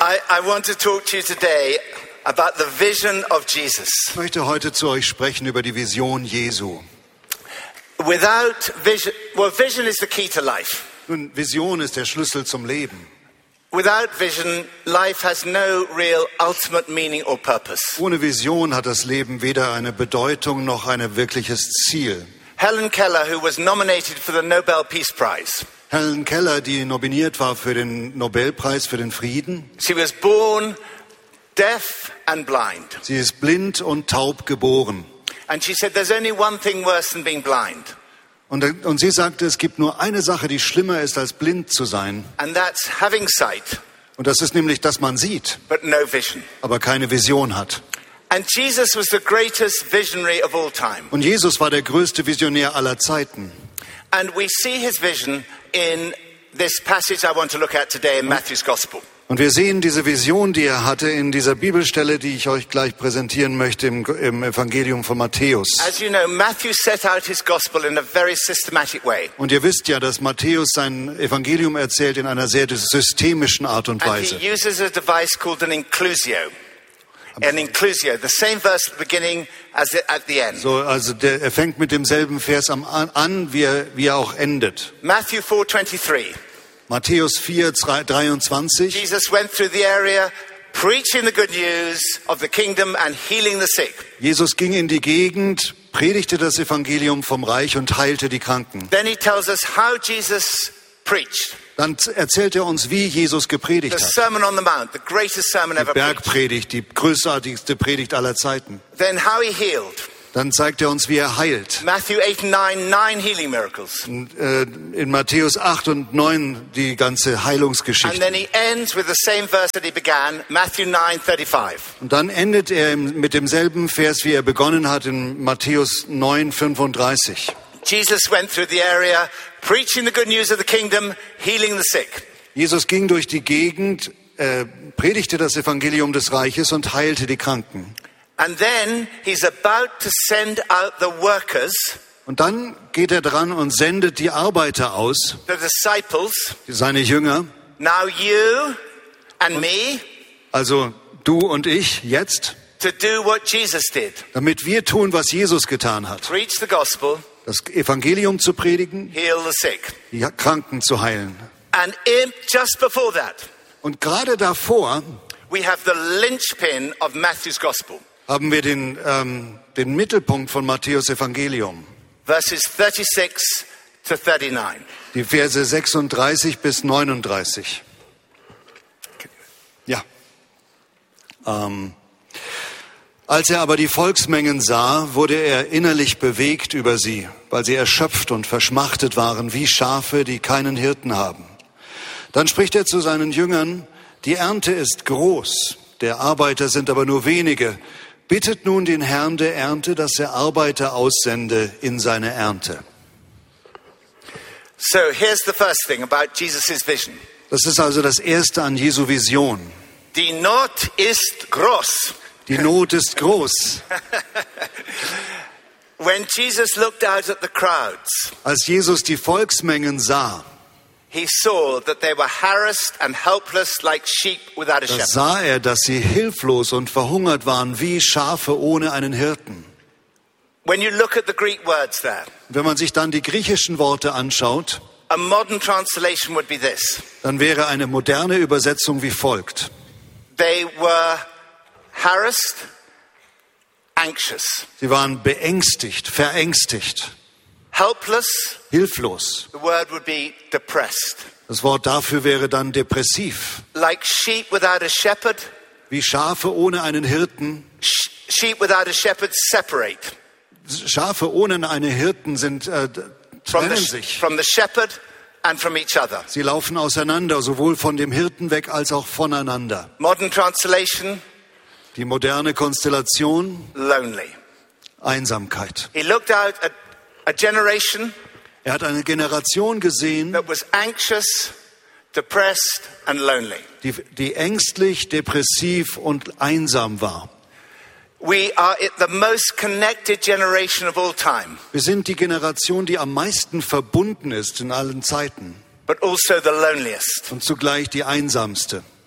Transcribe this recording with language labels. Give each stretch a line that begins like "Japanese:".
English: I want to talk to you today about the vision of Jesus.
German: Ich möchte heute zu euch sprechen über die Vision Jesu.
English: Without vision, well, vision is the key to life.
German: Nun, Vision ist der Schlüssel zum Leben.
English: Without vision, life has no real ultimate meaning or purpose.
German: Ohne Vision hat das Leben weder eine Bedeutung noch ein wirkliches Ziel.
English: Helen Keller, who was nominated for the Nobel Peace Prize.
German: Helen Keller, die nominiert war für den Nobelpreis für den Frieden.
English: She was born deaf and blind.
German: Sie ist blind und taub geboren.
English: And she said, "There's only one thing worse than being blind."
German: Und sie sagte, es gibt nur eine Sache, die schlimmer ist, als blind zu sein.
English: And that's having sight,
German: und das ist nämlich, dass man sieht,
English: but no vision.
German: Aber keine Vision hat.
English: And Jesus was the greatest visionary of all time.
German: Und Jesus war der größte Visionär aller Zeiten.
English: And we see his vision in this passage I want to look at today in Matthew's Gospel.
German: Und wir sehen diese Vision, die er hatte, in dieser Bibelstelle, die ich euch gleich präsentieren möchte, im Evangelium von Matthäus.
English: As you know, Matthew set out his gospel in a very systematic way.
German: Und ihr wisst ja, dass Matthäus sein Evangelium erzählt in einer sehr systemischen Art und Weise.
English: And he uses a device called an inclusio. An inclusio, the same verse at the beginning as at the end.
German: So, also der, er fängt mit demselben Vers an wie er auch endet.
English: Matthew 4:23.
German: Matthäus 4:23.
English: Jesus went through the area preaching the good news of the kingdom and healing the sick.
German: Jesus ging in die Gegend, predigte das Evangelium vom Reich und heilte die Kranken.
English: Then he tells us how Jesus preached.
German: Dann erzählt er uns, wie Jesus gepredigt hat.
English: The Sermon on the Mount, the greatest sermon ever.
German: Die Bergpredigt, die größartigste Predigt aller Zeiten.
English: Then how he healed.
German: Dann zeigt er uns, wie er heilt.
English: Matthew 8 and 9, 9 healing miracles.
German: In Matthäus 8 und 9 die ganze Heilungsgeschichte.
English: And then he ends with the same verse that he began, Matthew 9:35.
German: Und dann endet er mit demselben Vers, wie er begonnen hat in Matthäus 9:35.
English: Jesus went through the area preaching the good news of the kingdom, healing the sick.
German: Jesus ging durch die Gegend, predigte das Evangelium des Reiches und heilte die Kranken.
English: And then he's about to send out the workers.
German: Und dann geht er dran und sendet die Arbeiter aus.
English: The disciples.
German: Seine Jünger.
English: Now you and me.
German: Also du und ich jetzt.
English: To do what Jesus did.
German: Damit wir tun, was Jesus getan hat.
English: Preach the gospel.
German: Das Evangelium zu predigen.
English: Heal the sick.
German: Die Kranken zu heilen.
English: And in, just before that.
German: Und gerade davor.
English: We have the linchpin of Matthew's gospel.
German: Haben wir den Mittelpunkt von Matthäus Evangelium.
English: Verses 36 to 39.
German: Die Verse 36 bis 39. Ja. Als er aber die Volksmengen sah, wurde er innerlich bewegt über sie, weil sie erschöpft und verschmachtet waren wie Schafe, die keinen Hirten haben. Dann spricht er zu seinen Jüngern, die Ernte ist groß, der Arbeiter sind aber nur wenige. Bittet nun den Herrn der Ernte, dass er Arbeiter aussende in seine Ernte.
English: So, here's the first thing about Jesus's vision.
German: Das ist also das Erste an Jesu Vision. Die Not ist groß. Die Not ist groß.
English: When Jesus looked out at the crowds,
German: als Jesus die Volksmengen sah,
English: he saw that they were harassed and helpless like sheep without a shepherd.
German: Da sah er, dass sie hilflos und verhungert waren wie Schafe ohne einen Hirten.
English: When you look at the Greek words there.
German: Wenn man sich dann die griechischen Worte anschaut.
English: A modern translation would be this.
German: Dann wäre eine moderne Übersetzung wie folgt.
English: They were harassed, anxious.
German: Sie waren beängstigt, verängstigt.
English: Helpless.
German: Hilflos.
English: The word would be depressed.
German: Das Wort dafür wäre dann depressiv.
English: Like sheep without a shepherd.
German: Wie Schafe ohne einen Hirten.
English: Sheep without a shepherd separate.
German: Schafe ohne einen Hirten sind trennen sich.
English: From the shepherd and from each other.
German: Sie laufen auseinander, sowohl von dem Hirten weg als auch voneinander.
English: Modern translation.
German: Die moderne Konstellation.
English: Lonely.
German: Einsamkeit.
English: He looked out at a generation.
German: Er hat eine Generation gesehen.
English: That was anxious, depressed and lonely.
German: Die ängstlich, depressiv und einsam war.
English: We are the most connected generation of all time.
German: Wir sind die Generation, die am meisten verbunden ist in allen Zeiten.
English: But also the loneliest.
German: Und zugleich die einsamste.